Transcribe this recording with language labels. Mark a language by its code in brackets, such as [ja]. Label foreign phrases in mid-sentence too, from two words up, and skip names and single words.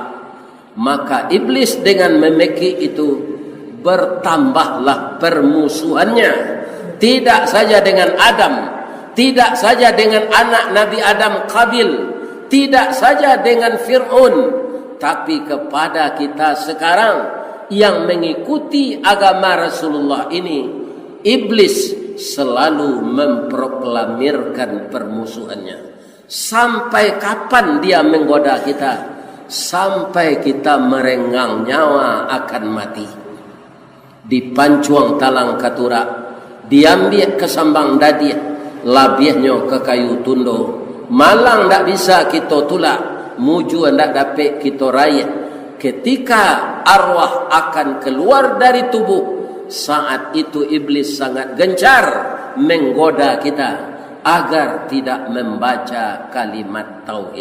[id] Maka iblis dengan memeki itu bertambahlah permusuhannya, tidak saja dengan Adam, tidak saja dengan anak Nabi Adam Qabil, tidak saja dengan Fir'aun, tapi kepada kita sekarang yang mengikuti agama Rasulullah ini, iblis selalu memproklamirkan permusuhannya. Sampai kapan dia menggoda kita? Sampai kita merenggang nyawa akan mati. [min] Di Pancuang Talang Katura, diambil ke Sambang Dadia, labiahnya ke kayu tundo. Malang tak bisa kita tulak, muju tak dapat kita raya. [id] Ketika arwah akan keluar dari tubuh, saat itu iblis sangat gencar menggoda kita agar tidak membaca kalimat tauhid.